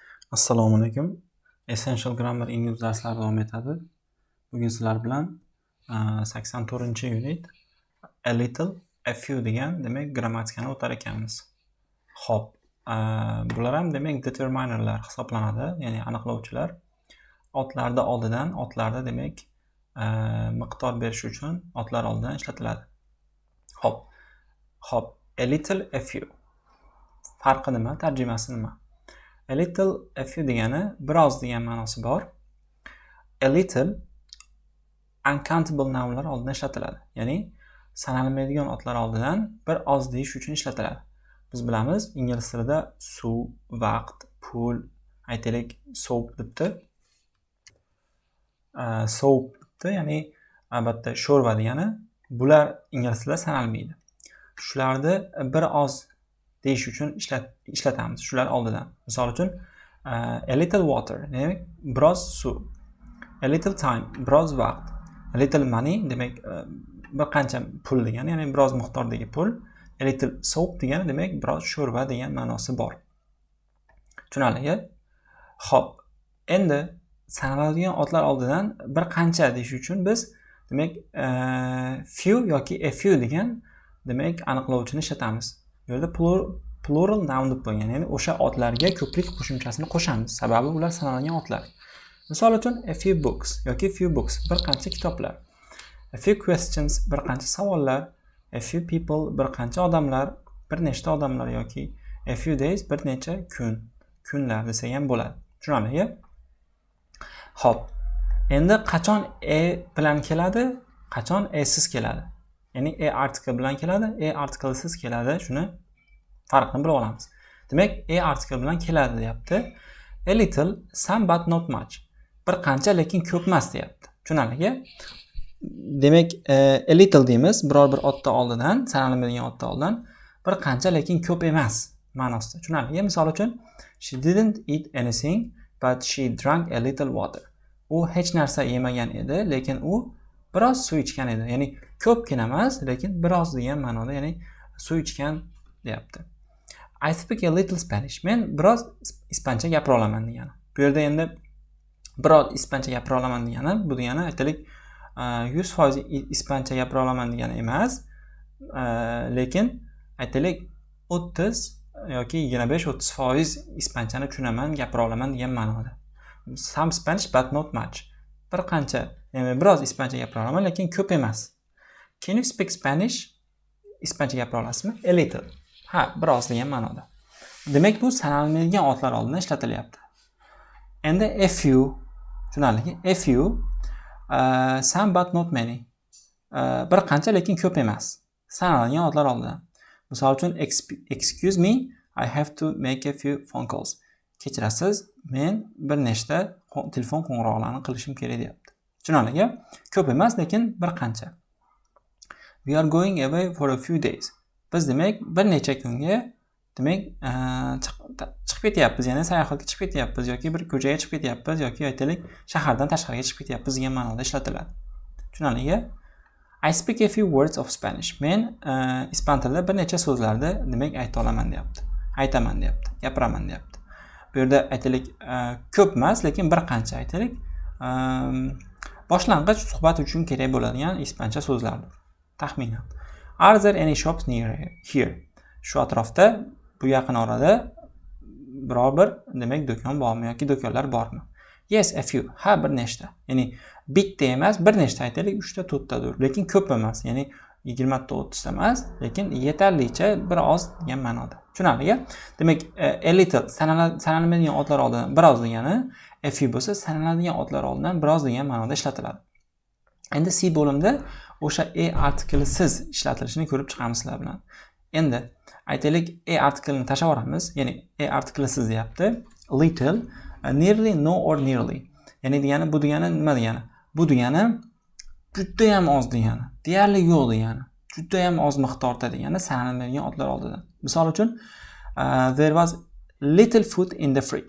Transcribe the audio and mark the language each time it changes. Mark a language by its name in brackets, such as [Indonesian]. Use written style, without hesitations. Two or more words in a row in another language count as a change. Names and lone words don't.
[Uzbek] Assalomu alaykum. Essential Grammar in Use darslari davom etadi. Bugun sizlar bilan 84-unit [English] a little, a few [Uzbek] degan demak grammatikani o'tar ekanmiz. Xo'p, bular ham demak determinerlar hisoblanadi, ya'ni aniqlovchilar. Otlarda oldidan, otlarda demak miqdor berish uchun otlar oldidan ishlatiladi. Xo'p, [English] a little, a few. [Uzbek] Farqi nima? Tarjimasi nima? [English] A little, a few [Uzbek] degani biroz degan ma'nosi bor. [English] A little uncountable nounlar [Uzbek] oldidan ishlatiladi. Ya'ni sanalmaydigan otlar oldidan bir oz deyish uchun ishlatiladi. Biz bilamiz, ingliz tilida suv, vaqt, pul, aytaylik soap debdi. Soap debdi, ya'ni albatta sho'rva degani, bular ingliz tilida sanalmaydi. Shularni bir oz deyish uchun ishlatamiz shular oldidan. Misol uchun [English] a little water [Uzbek] demak biroz suv, [English] a little time [Uzbek] biroz vaqt, [English] a little money [Uzbek] demak bir qancha pul degani, ya'ni biroz miqdordagi pul, [English] a little soap [Uzbek] degani demak biroz sho'rva degan ma'nosi bor. Tushunarlimi? Xo'p, endi sanaladigan otlar oldidan bir qancha deyish uchun biz demak few yoki [English] a few [Uzbek] degan demak aniqlovchini ishlatamiz. Bu yerda [English] plural noun [Uzbek] deb qo'ygan, ya'ni o'sha otlarga ko'plik qo'shimchasini qo'shamiz, sababi ular sanalgan otlar. Misol uchun [English] a few books [Uzbek] yoki [English] few books [Uzbek] bir qancha kitoblar, [English] a few questions [Uzbek] bir qancha savollar, [English] a few people [Uzbek] bir qancha odamlar, bir nechta odamlar yoki [English] a few days [Uzbek] bir necha kunlar desak ham bo'ladi. Tushunarlimi? Xo'p, endi qachon a bilan keladi, qachon a siz keladi? Ya'ni [English] a article [Uzbek] bilan keladi, [English] a article [Uzbek] siz keladi, shuni farqini bilib olamiz. Demak, [English] a article [Uzbek] bilan keladi deyapti. [English] A little, some but not much. [Uzbek] Bir qancha lekin ko'p emas deyapti. Tushunarlimi? Demak, [English] a little [Uzbek] deymiz, biror bir otda oldidan, sanalmaydigan otda oldidan bir qancha lekin ko'p emas ma'nosida. Tushunarlimi? Misol uchun, [English] she didn't eat anything but she drank a little water. [Uzbek] U hech narsa yemagan edi, lekin u biroz suv ichgan edi. Ya'ni ko'pgina emas, lekin biroz degan ma'noda, ya'ni suv ichgan deyapti. [English] I speak a little Spanish. [Uzbek] Men biroz ispancha gapira olaman degani. Bu yerda endi biroz ispancha gapira olaman degani, bu degani aytaylik 100% ispancha gapira olaman degani emas, lekin aytaylik 30 yoki 25-30% ispanchani tushunaman, gapira olaman degan ma'noda. [English] Some Spanish but not much. [Uzbek] Bir qancha, ya'ni biroz ispancha gapira olaman, lekin ko'p emas. [English] Can you speak Spanish? [Uzbek] Ispancha gapira olasizmi? [English] A little. [Uzbek] Ha, biroz degan ma'noda. Demak, bu sanalmaydigan otlar oldidan ishlatilyapti. Endi [English] a few, [Uzbek] tushunarlimi? [English] A few, some but not many. [Uzbek] Bir qancha lekin ko'p emas. Sanalgan otlar oldidan. Misol uchun, [English] excuse me, I have to make a few phone calls. [Uzbek] Kechirasiz, men bir nechta telefon qo'ng'iroqlarini qilishim kerak deyapti. Tushunarlimi? Ko'p emas, lekin bir qancha. [English] We are going away for a few days. [Uzbek] Biz demak bir necha kunga demak chiqib ketyapmiz, ya'ni sayohatga chiqib ketyapmiz yoki bir ko'chaga chiqib ketyapmiz yoki aytaylik shahardan tashqariga chiqib ketyapmiz degan ma'noda ishlatiladi. Tushunarlimi? [English] I speak a few words of Spanish. [Uzbek] Men ispan tilida bir necha so'zlarni demak ayta olaman deyapti. Aytaman deyapti, gapiraman deyapti. Bu yerda aytaylik ko'p emas, lekin bir qancha aytaylik boshlang'ich suhbat uchun kerak bo'ladigan ispancha so'zlardir. Taxminan. [English] Are there any shops near here? [Uzbek] Shu atrofda, bu yaqin orada biror bir demak do'kon bormi yoki do'konlar bormi? [English] Yes, a few. [Uzbek] Ha, bir nechta. Ya'ni bitta emas, bir nechta aytaylik 3 ta 4 tadir, lekin ko'p emas. Ya'ni 20 ta 30 ta emas, lekin yetarlicha bir oz degan ma'noda. Tushunarlimi? Demak, [English] a little [Uzbek] sanalmaydigan otlar oldidan biroz degani, [English] a few [Uzbek] bo'lsa sanaladigan otlar oldidan biroz degan ma'noda ishlatiladi. Endi C bo'limda o'sha [English] a article [Uzbek] siz ishlatilishini ko'rib chiqamiz sizlar bilan. Endi aytaylik [English] a article-ni [Uzbek] tashlab yuboramiz, ya'ni [English] a article [Uzbek] siz deyapti. [English] Little, nearly, no or nearly. [Uzbek] Ya'ni degani bu degani nima degani? Bu degani juda ham oz degani, deyarli yo'q degani, juda ham oz miqdorda degani sanalmaydigan otlar oldidan. Misol uchun, [English] there was little food in the fridge.